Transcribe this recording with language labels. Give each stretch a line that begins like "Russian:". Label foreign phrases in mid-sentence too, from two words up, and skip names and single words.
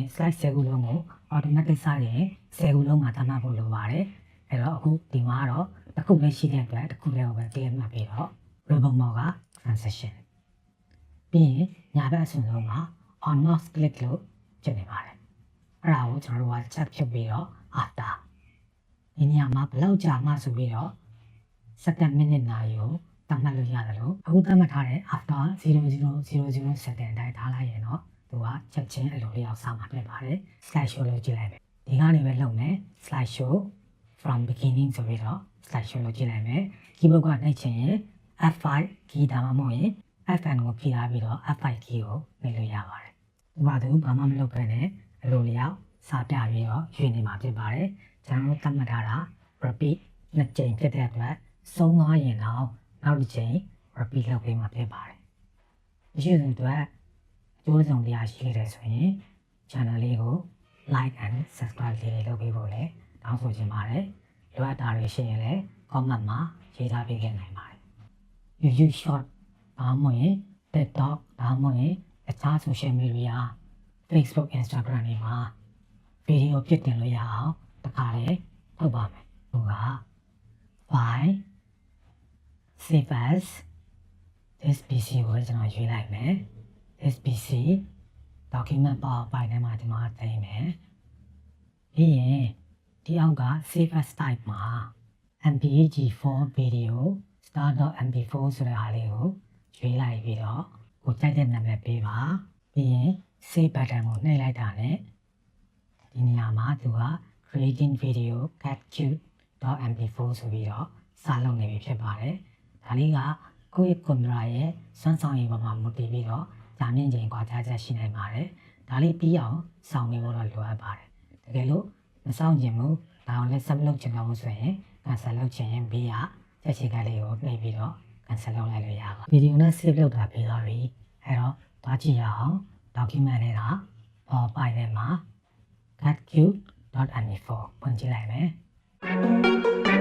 Burmese: slide 10ခုလုံးကို automatic စရင်10ခုလုံးမှာသတ်မှတ်ဖို့လိုပါတယ်။အဲ့တော့အခုဒီမှာတော့တစ်ခုပဲရှိတဲ့အတွက်တစ်ခုလေးကိုပဲ clear မှတ်ပြီးတော့
English: ribbon mode
Burmese: က transition ပြီးရင်ညာဘက်အစွန်ဆုံးမှာ
English: on mouse click
Burmese: လို့ဖြစ်နေပါတယ်အဲ့ဒါကိုကျွန်တော်တို့က check ဖြစ်ပြီးတော့ after ဒီနေရာမှာဘယ်လောက်ကြာမှဆိုပြီးတော့
English: second minute
Burmese: နာရီကိုသတ်မှတ်လို့ရတယ်လို့အခုသတ်မှတ်ထားတဲ့ after 0000 second တိုင်းထားလိုက်ရင်တော့သူကချက်ချင်းအလိုလျောက်စမှာဖြစ်ပါတယ်
English: slide show
Burmese: လို့ကြည့်လိုက်မယ်ဒီကနေပဲလုပ်မယ်
English: slide show from beginning
Burmese: ဆိုပြီးတော့
English: slide show
Burmese: လို့ကြည့်လိုက်မယ် keyboard ကနှိပ်ချင် ရင်
English: F5 key
Burmese: ဒါမှမဟုတ်ရင် FN ကိုဖြည့်ထားပြီးတော့
English: F5 key
Burmese: ကိုနှိပ်လို့ရပါတယ်ဒီမှာသူဘာမှမလုပ်ဘဲနဲ့အလိုလျောက်စာပြပြီးတော့ရွေးနေ မှာဖြစ်ပါတယ်ကျွန်တော်တို့သတ်မှတ်ထားတာ repeat 2ကြိမ်ဖြစ်တဲ့အတွက်ဆုံးသွားရင်တော့နောက်တစ်ကြိမ် repeat လုပ်ပေး မှာဖြစ်ပါတယ်မရှိတဲ့အတွက်အကျိုးဆောင်တရားရှိခဲ့တယ်ဆိုရင် channel လေးကို
English: like and subscribe
Burmese: လေးလုပ်ပေးဖို့လည်းတောင်းဆိုချင်ပါတယ်လိုအပ်တာတွေရှိရင်လည်း comment မှာရေးထားပေးခဲ့နိုင်ပါတယ် YouTube short ဒါမှမဟုတ်ရင် TikTok ဒါမှမဟုတ်ရင်အခြား
English: social media
Burmese: Facebook Instagram တွေမှာဗီဒီယိုဖြစ်တင်လို့ရအောင်တခါလေထုတ်ပါမယ်။သူက
English: file save as this PC
Burmese: ကိုကျွန်တော်ရွေးလိုက်မယ်။
English: this PC document PowerPoint
Burmese: ထဲမှာကျွန်တော်တင်မယ်။ပြီးရင်ဒီအောက်က
English: save as type
Burmese: မှာ MPEG-4 video star.mp4 ဆိုတဲ့ဟာလေးကိုရွေးလိုက် ပြီးတော့ကိုကြိုက်တဲ့နာမည်ပေးပါ။ပြီးရင်
English: save button
Burmese: ကိုနှိပ်လိုက်တာနဲ့ဒီနေရာမှာသူက
English: creating video
Burmese: capcube.mp4 ဆိုပြီးတော့ စာလုပ်နေပြီဖြစ်ပါတယ်။ဒါလေးကကိုယ့်ရဲ့ကွန်ပျူတာရဲ့စွမ်းဆောင်ရည်ပေါ်မှာမူတည်ပြီးတော့ကြာမြင့်ချိန်ကွာခြားချက်ရှိနိုင်ပါတယ်။ဒါလေးပြီးအောင်စောင့်နေဖို့တော့လိုအပ်ပါတယ်။တကယ်လို့မစောင့်ချင်ဘူးဒါအောင်လည်းဆက်လုပ်ချင်တော့ဆိုရင် cancel လုပ်ချင်ရင်ဘေးကချက်ချက်ကလေးကိုနှိပ်ပြီးတော့ cancel လုပ်လိုက်လို့ရပါဗီဒီယိုနဲ့ save လုပ်တာပြီးသွားပြီ။အဲ့တော့သွားကြည့်ရအောင် document နဲ့က PowerPoint ထဲမှာcapcube.mp4 ဖွင့်ကြည့်လိုက်မယ်